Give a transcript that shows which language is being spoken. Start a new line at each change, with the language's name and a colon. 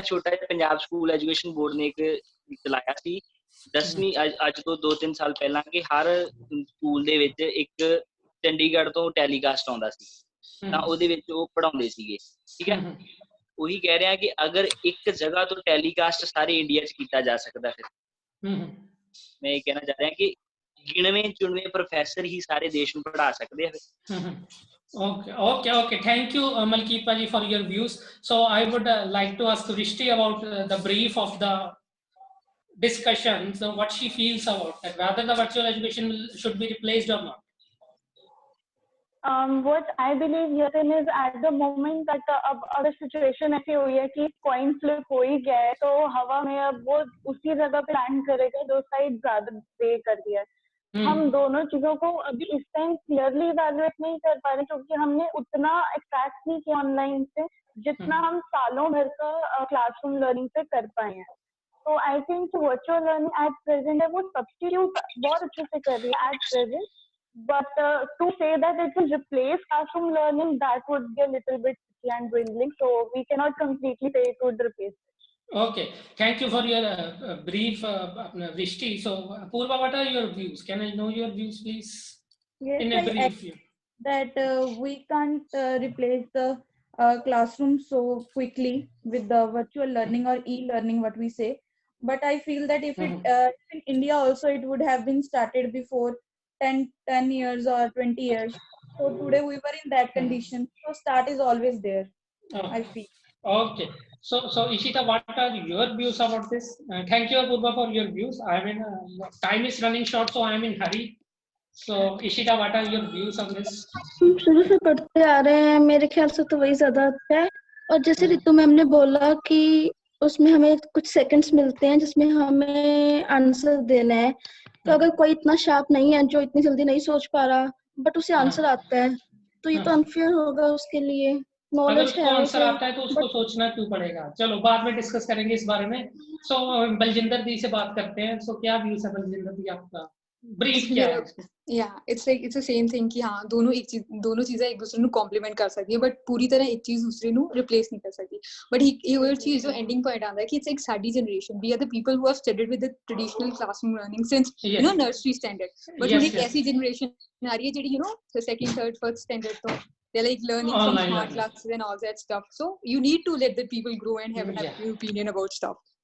Punjabi: ਛੋਟਾ ਜਿਹਾ Punjab school education board ਨੇ ਇੱਕ ਚਲਾਇਆ ਸੀ 10ਵੀਂ ਅੱਜ ਤੋਂ 2-3 ਸਾਲ ਪਹਿਲਾਂ ਕਿ ਹਰ ਸਕੂਲ ਦੇ ਵਿੱਚ ਇੱਕ ਚੰਡੀਗੜ੍ਹ ਤੋਂ ਟੈਲੀਕਾਸਟ ਆਉਂਦਾ ਸੀ ਤਾਂ ਉਹਦੇ ਵਿੱਚ ਉਹ ਪੜ੍ਹਾਉਂਦੇ ਸੀਗੇ. ਠੀਕ ਹੈ. ਉਹੀ ਕਹਿ ਰਿਹਾ ਕਿ ਅਗਰ ਇੱਕ ਜਗ੍ਹਾ ਤੋਂ ਟੈਲੀਕਾਸਟ ਸਾਰੇ ਇੰਡੀਆ 'ਚ ਕੀਤਾ ਜਾ ਸਕਦਾ ਫਿਰ ਮੈਂ ਇਹ ਕਹਿਣਾ ਚਾਹ ਰਿਹਾ ਕਿ ਗਿਣਵੇਂ ਚੁਣਵੇਂ ਪ੍ਰੋਫੈਸਰ ਹੀ ਸਾਰੇ ਦੇਸ਼ ਨੂੰ ਪੜ੍ਹਾ ਸਕਦੇ ਆ ਫਿਰ.
English: Okay. Thank you, Malkeet Paji, for your views. So I would like to ask Rishti about the brief of the discussion. So what she feels about that, whether the virtual education should be replaced or not. What I believe here is at the moment that
Hindi: अब अगर situation ऐसी हुई है कि coin flip हो ही गया है तो हवा में अब वो उसी जगह पे लैंड करेगा जो साइड ज्यादा पे कर दिया है. हम दोनों चीजों को अभी इस टाइम क्लियरली इवैल्यूएट नहीं कर पा रहे क्योंकि हमने उतना एक्सट्रैक्ट नहीं किया ऑनलाइन से जितना हम सालों भर का क्लासरूम लर्निंग से कर पाए हैं. तो I think virtual learning at present है वो सब्स्टिट्यूट बहुत अच्छे से कर रही है at present. But to say that it will replace classroom learning, that would be a little bit tricky and dwindling. So we cannot completely say it would replace it. Okay, thank you for your brief, Rishti. So Purva, what are your views? Can I know your views, please? Yes, in a brief. That we can't replace the classroom so quickly with the virtual learning or e-learning, what we say. But I feel that if it in India also it would have been started before 10 years or 20 years. So today we were in that condition. So start is always there, I feel. Okay. So Ishita, what are your views about this? Thank you, Purva, for your views. I mean, time is running short, so I am in hurry. So Ishita, what are your views on this? शुरू से पढ़ते आ रहे हैं, मेरे ख्याल से तो वही ज्यादा अच्छा है. और जैसे रितु मैम ने बोला कि उसमें हमें कुछ सेकंड्स मिलते हैं जिसमें हमें आंसर देना है. तो अगर कोई इतना शार्प नहीं है जो इतनी जल्दी नहीं सोच पा रहा बट उसे आंसर आता है तो ये तो अनफेयर होगा उसके लिए. अगर उसको आंसर आता है तो उसको सोचना क्यों पड़ेगा. चलो बाद में डिस्कस करेंगे इस बारे में. सो बलजिंदर दी से बात करते हैं. सो क्या व्यूज है बलजिंदर दी आपका? ब्रीफ क्या है?
English: Yeah, it's the same thing
Hindi: कि हाँ दोनों चीजें एक दूसरे
Punjabi: ਨੂੰ
Hindi: complement कर सकती है बट पूरी तरह एक चीज दूसरे ਨੂੰ replace नहीं कर सकती. बट ये वो चीज जो ending point आता है कि
English: it's like
Punjabi: sari
English: generation, we are the people who have studied with the traditional classroom learning since you know nursery standard. But
Hindi: एक ऐसी generation आ रही है
Punjabi: ਜਿਹੜੀ
English: you know the second, third, first standard तो they're like learning from smart classes and all that stuff. So you need to let the people grow and have an opinion about stuff.